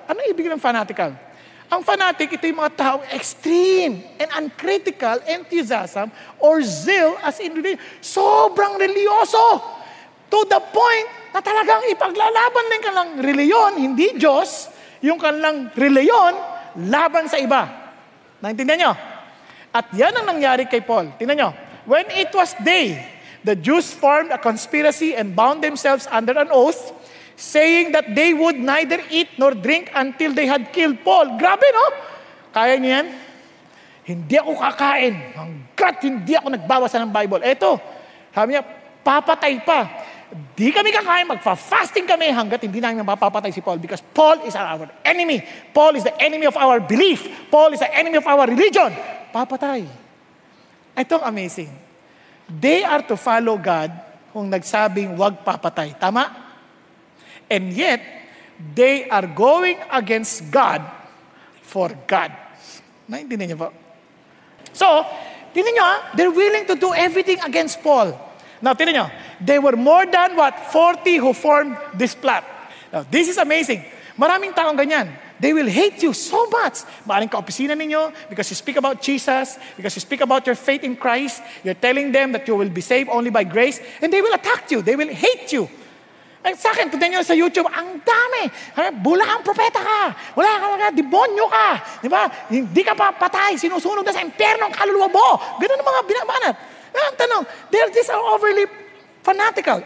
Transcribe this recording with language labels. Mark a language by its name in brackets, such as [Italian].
[Filipino] Ano ibig ng fanatical? Ang fanatic, ito yung mga tao [English] extreme and uncritical enthusiasm or zeal as in religion. [Filipino] Sobrang religyoso. To the point na talagang ipaglalaban din kanilang reliyon, hindi Diyos, yung kanilang reliyon, laban sa iba. Naintindihan nyo? At yan ang nangyari kay Paul. Tingnan nyo. [English] When it was day, the Jews formed a conspiracy and bound themselves under an oath, saying that they would neither eat nor drink until they had killed Paul. [Filipino] Grabe, no? Kaya niyo yan? Hindi ako kakain hanggat hindi ako nagbabasa ng Bible. Eto, sabi niya, papatay pa. Di kami kakain, magfa-fasting kami hanggat hindi namin mapapatay si Paul [English] because Paul is our enemy. Paul is the enemy of our belief. Paul is the enemy of our religion. [Filipino] Papatay. Itong amazing. [English] They are to follow God [Filipino] kung nagsabing wag papatay. Tama? [English] And yet, they are going against God for God. [Filipino] Naintindihan niyo po? [English] So, tingnan niyo they're willing to do everything against Paul. Now, tingnan nyo, they were more than 40 who formed this plot. Now, this is amazing. [Filipino] Maraming taong ganyan. [English] They will hate you so much. [Filipino] Maaring ka-opisina ninyo [English] because you speak about Jesus, because you speak about your faith in Christ. You're telling them that you will be saved only by grace, and they will attack you. They will hate you. [Filipino] Ay, sa akin, tignan nyo sa YouTube, ang dami. Bula kang propeta ka. Wala ka mga demonyo ka. Di ba? Hindi ka pa patay. Sinusunog na sa impyerno ang kaluluwa mo. Ganun ang mga binabanat. Ang tanong, [English] they're just overly fanatical.